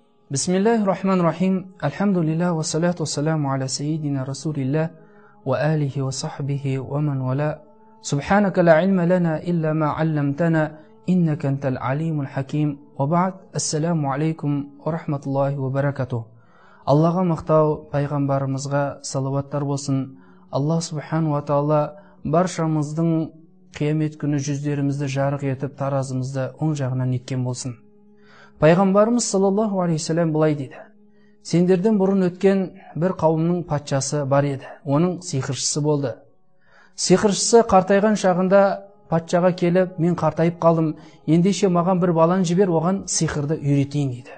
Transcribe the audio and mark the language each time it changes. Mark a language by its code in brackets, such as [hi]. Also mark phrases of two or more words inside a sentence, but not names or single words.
[ar] بسم الله الرحمن الرحيم. الحمد لله والصلاة والسلام على سيدنا رسول الله وآله وصحبه ومن والاه. سبحانك لا علم لنا إلا ما علمتنا إنك أنت العليم الحكيم. وبعد. السلام عليكم ورحمة الله وبركاته. [kk] Аллаға мақтау, пайғамбарымызға салауаттар болсын. [ar] الله سبحانه وتعالى [kk] баршамыздың қиямет күні жүздерімізді жарық етіп, таразымызды оң жағынан еткен болсын. Пайғамбарымыз [ar] صلى الله عليه وسلم [kk] былай дейді: сендерден бұрын өткен бір қауымның патшасы бар еді. Оның сиқыршысы болды. Сиқыршысы қартайған шағында патшаға келіп, мен қартайып қалдым, ендеше маған бір баланы жібер, оған сиқырды үйретейін дейді.